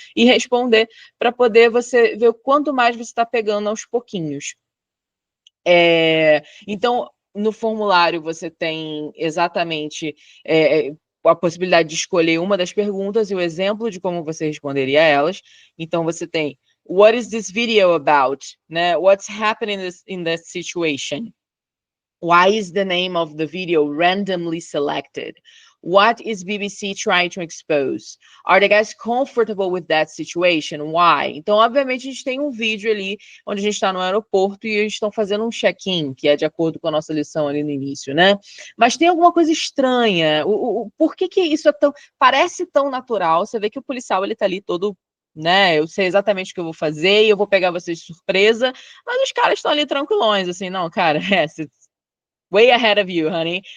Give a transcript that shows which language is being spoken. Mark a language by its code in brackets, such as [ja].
[pt] E responder para poder você ver o quanto mais você está pegando aos pouquinhos. Então, no formulário você tem exatamente a possibilidade de escolher uma das perguntas e o exemplo de como você responderia a elas. Então, você tem [en] what is this video about? [pt] Né? [en] What's happening in this situation? Why is the name of the video randomly selected? What is BBC trying to expose? Are the guys comfortable with that situation? Why? [pt] Então, obviamente, a gente tem um vídeo ali onde a gente está no aeroporto e eles estão fazendo um check-in, que é de acordo com a nossa lição ali no início, né? Mas tem alguma coisa estranha. Por que isso parece tão natural? Você vê que o policial, ele tá ali todo, né? Eu sei exatamente o que eu vou fazer e eu vou pegar vocês de surpresa, mas os caras estão ali tranquilões, assim, não, cara, [en] way ahead of you, honey.